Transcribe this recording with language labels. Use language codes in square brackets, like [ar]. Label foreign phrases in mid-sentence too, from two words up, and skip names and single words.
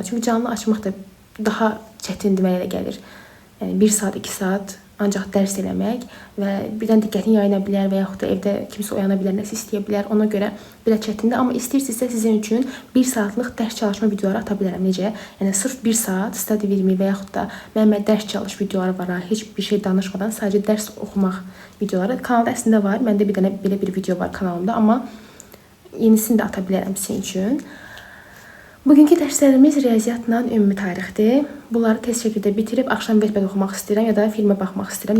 [az] Çünki canlı açmaq da daha çətindir mənə elə gəlir. Yəni 1 saat, 2 saat ancaq dərs eləmək və birdən diqqətin yayına bilər və yaxud da evdə kimsə oyana bilər, nəsə istəyə bilər. Ona görə belə çətindir. Amma istəyirsinizsə sizin üçün 1 saatlıq dərs çalışma videoları ata bilərəm. Necə? Yəni sırf 1 saat [en] study with me [az] və yaxud da mənim dərs çalış videoları var. Heç bir şey danışmadan sadəcə dərs oxumaq videoları. Kanalda əslində var. Məndə bir dənə belə bir video var kanalımda, amma yenisini də ata bilərəm sizin üçün. Bugünkü dərslərimiz riyaziyyatla ümumi tarixdir. Bunları tez şəkildə bitirib axşam Wattpad oxumaq istəyirəm ya da filmə baxmaq istəyirəm.